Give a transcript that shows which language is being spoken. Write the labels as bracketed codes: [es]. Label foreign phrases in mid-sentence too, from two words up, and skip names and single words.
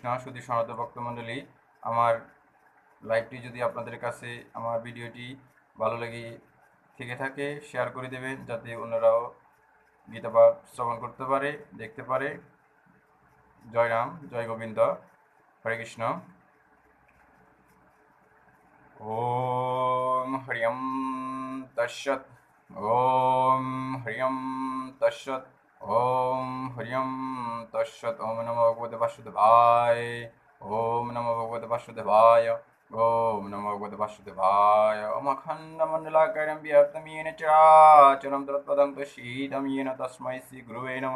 [bn] সুধী সনাতন ভক্তমণ্ডলী, আমার লাইভটি যদি আপনাদের কাছে আমার ভিডিওটি ভালো লেগে থেকে থাকে শেয়ার করে দেবেন, যাতে অন্যরাও গীতা পাঠ শ্রবণ করতে পারে, দেখতে পারে। জয় রাম, জয় গোবিন্দ। হরে কৃষ্ণ। [sa] ওম হরিয়ম তৎসৎ। ওম হরিয়ম তৎসৎ। ওম হরিয়ম তৎসৎ। ওম নমো ভগবতে বাসুদেবায়। ওম নমো ভগবতে বাসুদেবায়। ওম নমো ভগবতে বাসুদেবায়। ওম অখণ্ডমণ্ডলাকারं व्याप्तं येन चराचरं तत्पदं तस्मै येन तस्मै श्री गुरुवे नमः।